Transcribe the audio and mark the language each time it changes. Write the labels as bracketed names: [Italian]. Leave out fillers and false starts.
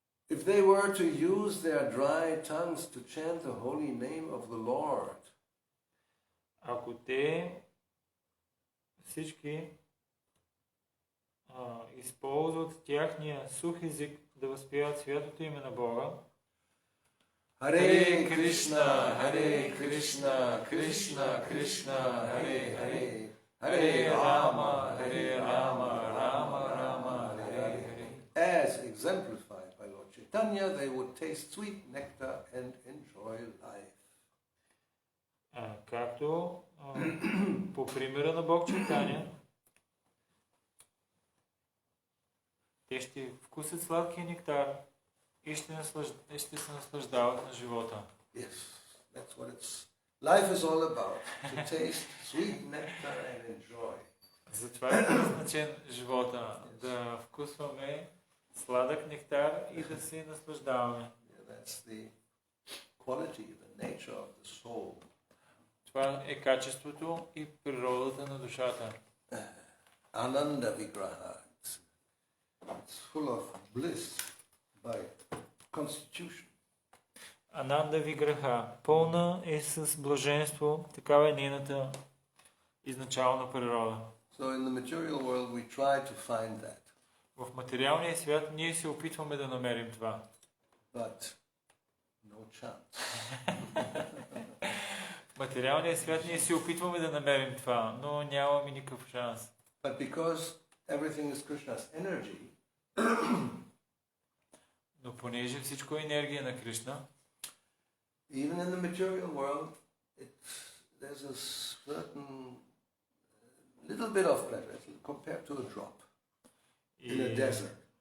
[English] If they were to use their dry tongues to chant the holy name of the Lord, [Bulgarian] ако те всички използват тяхния сух език да възпяват святото име на Бога, [Sanskrit] Hare Krishna, Hare Krishna, Krishna Krishna, Hare Hare, Hare Rama, Rama Rama, Hare Hare. [English] As exemplified by Lord Chaitanya, they would taste sweet nectar and enjoy life. [Bulgarian] Както по примера на Бог Чайтаня, те ще вкусят сладкия нектар и ще се наслаждават на живота. [English] Yes, that's what life is all about, to taste sweet nectar and enjoy. [Bulgarian] Затова е предназначен живота, да вкусваме сладък нектар и да се наслаждаваме. [English] That's the quality, the nature of the soul. [Bulgarian] Това е качеството и природата на душата. [Sanskrit] Ananda Vigraha. [English] It's full of bliss by constitution. [Sanskrit] Ананда Виграха. [Bulgarian] Пълна е с блаженство, такава е нейната изначална природа. [English] So in the material world we try to find that. [Bulgarian] В материалния свят ние се опитваме да намерим това. [English] But no chance. [Bulgarian] В материалния свят ние се опитваме да намерим това, но нямаме никакъв шанс. [English] But because everything is Krishna's energy, [Bulgarian] но понеже всичко е енергия на Кришна, [English] even in the material world, there's a certain little bit of pleasure compared to a drop in a desert.